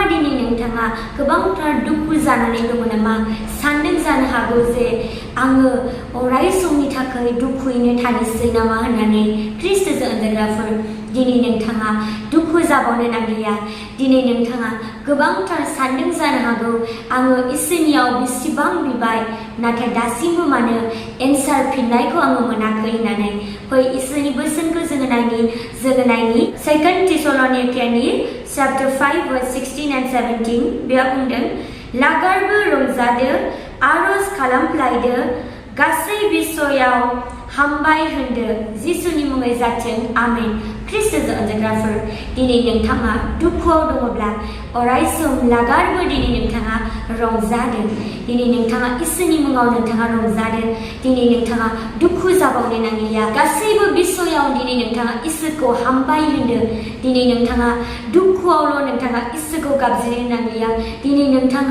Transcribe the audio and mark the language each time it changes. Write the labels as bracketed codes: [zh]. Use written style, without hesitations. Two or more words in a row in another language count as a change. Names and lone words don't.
[brx] दिनै नोंथाङा गोबांथार दुखु जानानै दङ नामा सानदों जानो हागौ जे आङो अराय समनि थाखाय दुखुयैनो थानोसै नामा होननानै ख्रिस्ट'जों अनजाग्राफोर दिनै नोंथाङा दुखु जाबावनो नांलिया दिनै नोंथाङा गोबांथार सानदों जानो हागौ आङो इसोरनियाव बेसेबां बिबाय नाथाय दासिमबो मानो एन्सार फिननायखौ आङो मोनाखै होननानै फै इसोरनि बोसोनखौ जोङो नायनि सेकेन्ड थिसल'निकानि [en] chapter 5 verse 16 and 17 [brx] बेयाव बुंदों लागारबो रंजादो आरज खालामफ्लायदो गासै बिसयाव hambai hwndw जिसुनि मुङै जाथों आमेन ख्रिस्ट'जों अनजाग्राफोर दिनै नोंथाङा दुखुआव दङब्ला अराय सम लागारबो दिनै नोंथाङा रंजादों दिनै नोंथाङा इसोरनि मुङाव नोंथाङा रंजादों दिनै नोंथाङा दुखु जाबावनो नांलिया गासैबो बिसयाव दिनै नोंथाङा इसोरखौ हामबाय होनदों दिनै नोंथाङा दुखुआवल' नोंथाङा इसोरखौ गाबज्रिनो नांलिया दिनै नोंथाङा